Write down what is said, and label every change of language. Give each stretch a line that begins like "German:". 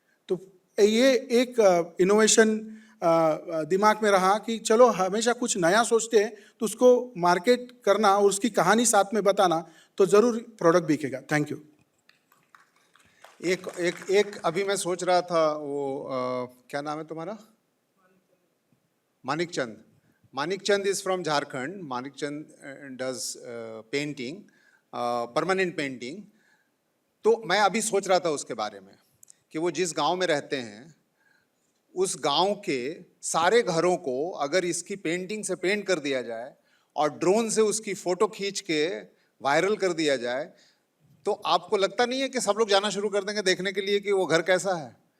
Hindi: तो ये एक इनोवेशन दिमाग में रहा कि चलो हमेशा कुछ नया सोचते हैं तो उसको मार्केट करना और उसकी कहानी साथ में बताना, तो ज़रूर प्रोडक्ट बिकेगा। Thank you. एक अभी मैं सोच रहा था वो क्या नाम है तुम्हारा? Manikchand.
English: Manikchand is from Jharkhand. Manikchand does painting, permanent painting.
Hindi: तो मैं अभी सोच रहा था उसके बारे में कि वो जिस गांव में रहते हैं उस गांव के सारे घरों को अगर इसकी पेंटिंग से पेंट कर दिया जाए और ड्रोन से उसकी फोटो खींच के वायरल कर दिया जाए, तो आपको लगता नहीं है कि सब लोग जाना शुरू कर देंगे देखने के लिए कि वो घर कैसा है?